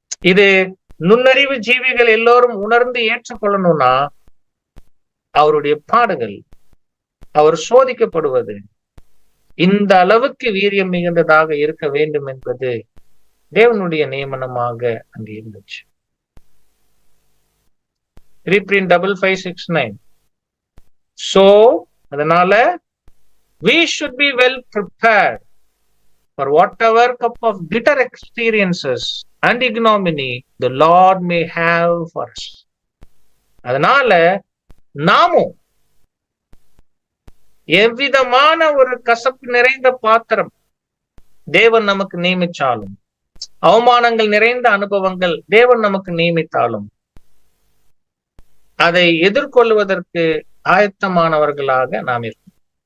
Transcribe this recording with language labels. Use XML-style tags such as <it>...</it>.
<ta>இது நுண்ணறிவு ஜீவிகள் எல்லோரும் உணர்ந்து ஏற்றுக்கொள்ளணும்னா அவருடைய பாடுகள், அவர் சோதிக்கப்படுவது இந்த அளவுக்கு வீரியம் மிகுந்ததாக இருக்க வேண்டும் என்பது தேவனுடைய நியமனமாக அங்கு இருந்துச்சு. ரீப்ரிண்ட் 5569.</ta> <en>So</en> <ta>அதனால</ta> <en>we should be well prepared for whatever cup of bitter experiences and ignominy the Lord may have for us.</en> <ta>அதனால நாமும் எவ்விதமான ஒரு கசப்பு நிறைந்த பாத்திரம் தேவன் நமக்கு நியமிச்சாலும், அவமானங்கள் நிறைந்த அனுபவங்கள் தேவன் நமக்கு நியமித்தாலும், அதை எதிர்கொள்வதற்கு ஆயத்தமானவர்களாக நாம் இருக்கோம்.</ta>